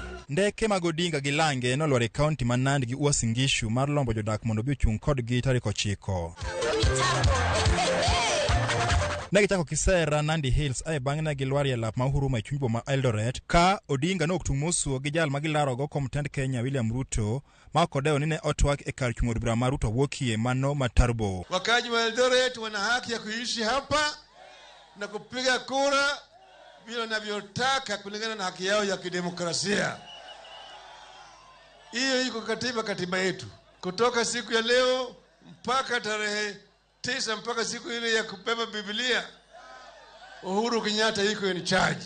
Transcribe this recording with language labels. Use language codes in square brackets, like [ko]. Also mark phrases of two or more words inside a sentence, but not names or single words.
[luo] Ndeke mag Odinga gi Lange nolwar e kaunti ma Nandi gi Uasin Gishu mar lombo jodak mondo bi ochung' kodgi tarik 9. Negi chako Kisera Nandi Hills ay bang' ne gilwar e lap ma Uhuru ma chuny boma Eldoret ka Odinga no oktung' mosuo gi jal ma gilarogo kom tend Kenya William Ruto ma kodeo ni ne otwak e kar chung'o bura ma Ruto wuokie mano Matarbo. [sw] Wakaji wa Eldoret wana haki ya kuishi hapa na kupiga kura vile wanavyotaka kulingana na haki yao ya kidemokrasia. Hiyo iko katiba yetu. Kutoka siku ya leo mpaka tarehe 9 mpaka siku ile ya kubeba Biblia, Uhuru Kenyatta yuko [en] in charge.